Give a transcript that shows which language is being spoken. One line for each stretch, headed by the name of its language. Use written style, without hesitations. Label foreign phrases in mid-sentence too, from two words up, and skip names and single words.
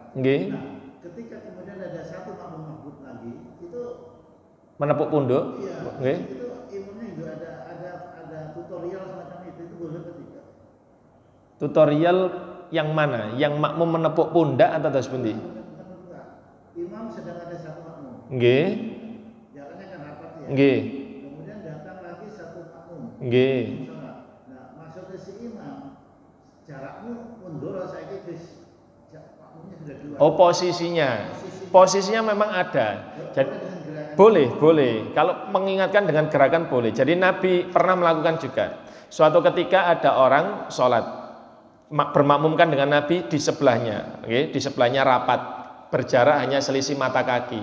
Indonesian: Nah, ketika kemudian ada satu makmum mahbub lagi, itu menepuk punduk. Iya. Itu ilmunya juga ada tutorial semacam itu boleh ketika. Tutorial yang mana? Yang makmum menepuk pundak atau terus pundi? Imam sedang ada satu makmum.
Javanese: Nggih.
Indonesian: Jalannya kan rapat ya.
Javanese: Nggih.
Indonesian: Kemudian datang lagi satu makmum.
Javanese: Nggih.
Indonesian: Nah, maksudnya si imam jarakmu mundur
Javanese: saiki wis
Indonesian: makmumnya sudah 2. Oh, posisinya memang ada. Jadi boleh. Kalau mengingatkan dengan gerakan boleh. Jadi Nabi pernah melakukan juga. Suatu ketika ada orang sholat bermakmumkan dengan Nabi di sebelahnya, di sebelahnya rapat, berjarak hanya selisih mata kaki.